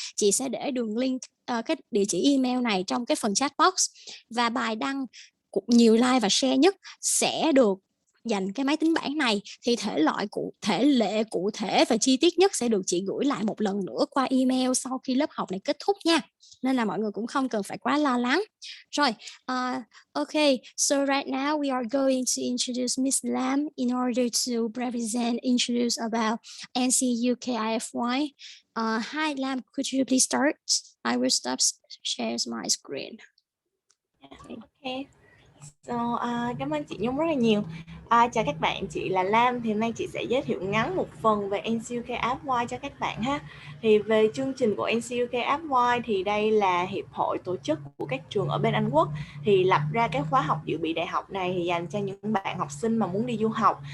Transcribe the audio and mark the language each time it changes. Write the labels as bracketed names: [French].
[Vietnamese] Chị sẽ để đường link cái địa chỉ email này trong cái phần chat box. Và bài đăng nhiều like và share nhất sẽ được dành cái máy tính bảng này. Thì thể lệ cụ thể và chi tiết nhất sẽ được chị gửi lại một lần nữa qua email sau khi lớp học này kết thúc nha, nên là mọi người cũng không cần phải quá lo lắng. [English] Rồi, okay, so right now we are going to introduce Miss Lam in order to represent, introduce about NCUKIFY. Hi Lam, could you please start? I will stop share my screen. Okay. [Vietnamese] So, cảm ơn chị Nhung rất là nhiều. Chào các bạn, chị là Lam. Thì hôm nay chị sẽ giới thiệu ngắn một phần về NCUK FY cho các bạn ha. Thì về chương trình của NCUK FY thì đây là hiệp hội tổ chức của các trường ở bên Anh Quốc. Thì lập ra cái khóa học dự bị đại học này thì dành cho những bạn học sinh mà muốn đi du học.